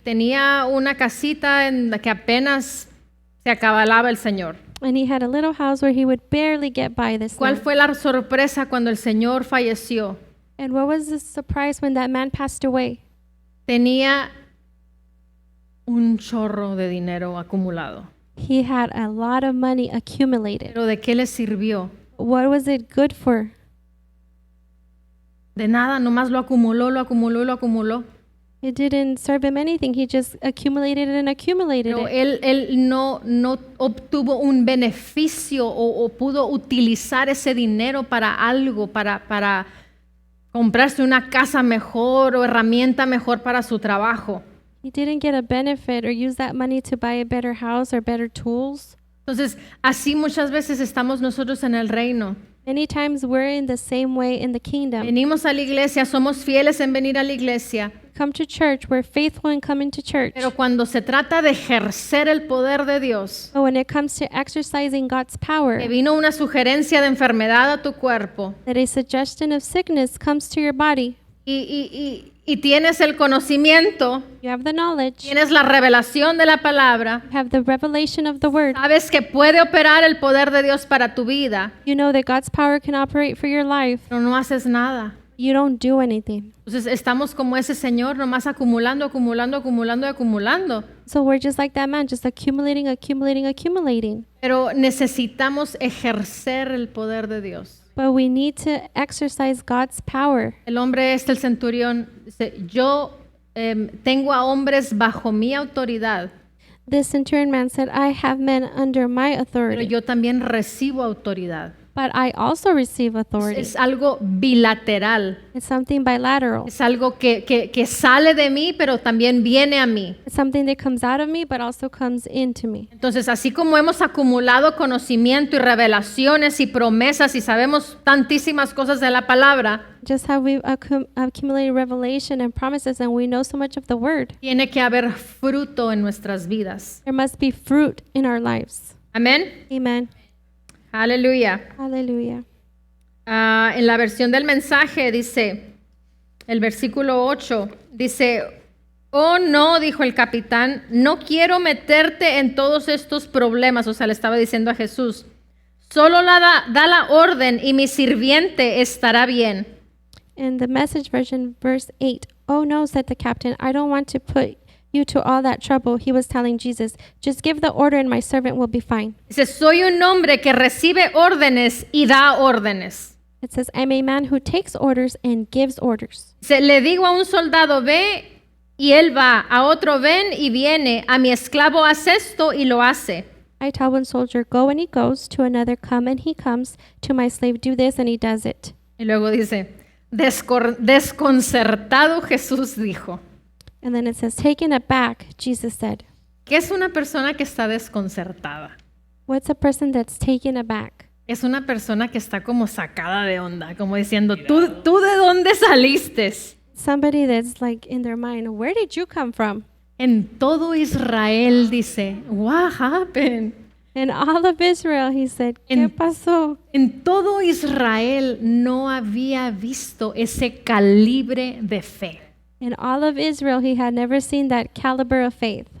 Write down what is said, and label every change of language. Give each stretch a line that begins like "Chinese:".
Spanish: Tenía una casita en la que apenas se acababa el señor.
English: And he had a little house where he would barely get by this
Spanish: ¿Cuál
English: man.
Spanish: fue la sorpresa cuando el señor falleció?
English: And what was the surprise when that man passed away?
Spanish: Tenía un chorro de dinero acumulado.
English: He had a lot of money accumulated.
Spanish: ¿Pero de qué le sirvió?
English: What was it good for?
Spanish: De nada, nomás lo acumuló.
English: It didn't serve him anything. He just accumulated and accumulated
Spanish: Pero
English: it.
Spanish: él no obtuvo un beneficio o pudo utilizar ese dinero para algo, para comprarse una casa mejor o herramienta mejor para su trabajo.
English: He didn't get a benefit or use that money to buy a better house or better tools.
Spanish: Entonces, así muchas veces estamos nosotros en el reino.
English: Many times we're in the same way in the kingdom.
Spanish: Venimos a la iglesia, somos fieles en venir a la iglesia,
English: Come to church, we're faithful in coming to church.
Spanish: pero cuando se trata de ejercer el poder de Dios,
English: But when it comes to exercising God's power,
Spanish: que vino una sugerencia de enfermedad a tu cuerpo
English: that a suggestion of sickness comes to your body,
Spanish: y tienes el conocimiento,
English: you have the knowledge,
Spanish: tienes la revelación de la palabra,
English: you have the revelation of the word,
Spanish: sabes que puede operar el poder de Dios para tu vida,
English: you know that God's power can operate for your life,
Spanish: pero no haces nada.
English: you don't do anything.
Spanish: Entonces estamos como ese señor, nomás acumulando, acumulando, acumulando y acumulando.
English: So we're just like that man, just accumulating, accumulating, accumulating.
Spanish: Pero necesitamos ejercer el poder de Dios.
English: But we need to exercise God's power.
Spanish: El hombre el centurión, dice, yo tengo a hombres bajo mi autoridad,
English: The centurion man said, I have men under my
Spanish: pero
English: authority,
Spanish: yo también recibo autoridad.
English: but I also receive authority.
Spanish: Es algo bilateral,
English: It's something bilateral.
Spanish: es algo que sale de mí, pero también viene a mí.
English: It's something that comes out of me, but also comes into me.
Spanish: Entonces, así como hemos acumulado conocimiento y revelaciones y promesas y sabemos tantísimas cosas de la palabra,
English: Just how we've accumulated revelation and promises, and we know so much of the word,
Spanish: tiene que haber fruto en nuestras vidas.
English: there must be fruit in our lives.
Spanish: Amén.
English: Amen.
Spanish: Aleluya.
English: Hallelujah.
Spanish: En la versión del mensaje dice, el versículo 8, dice, oh no, dijo el capitán, no quiero meterte en todos estos problemas. O sea, le estaba diciendo a Jesús, solo da la orden y mi sirviente estará bien.
English: In the Message version, verse 8, oh no, said the captain, I don't want to put you to all that trouble. He was telling Jesus, just give the order and my servant will be fine.
Spanish: Dice, soy un hombre que recibe órdenes y da órdenes.
English: It says, I'm a man who takes orders and gives orders.
Spanish: Dice, le digo a un soldado, ve y él va, a otro ven y viene, a mi esclavo haz esto y lo hace.
English: I tell one soldier, go and he goes, to another, come and he comes, to my slave, do this and he does it.
Spanish: Y luego dice, desconcertado Jesús dijo.
English: And then it says, taken aback, Jesus said.
Spanish: ¿Qué es una persona que está desconcertada?
English: What's a person that's taken aback?
Spanish: Es una persona que está como sacada de onda, como diciendo, ¿tú de dónde saliste?
English: Somebody that's like in their mind, where did you come from?
Spanish: En todo Israel dice,
English: what happened? In all of Israel, he said,
Spanish: ¿qué pasó? En todo Israel no había visto ese calibre de fe.
English: In all of Israel, he had never seen that caliber of faith.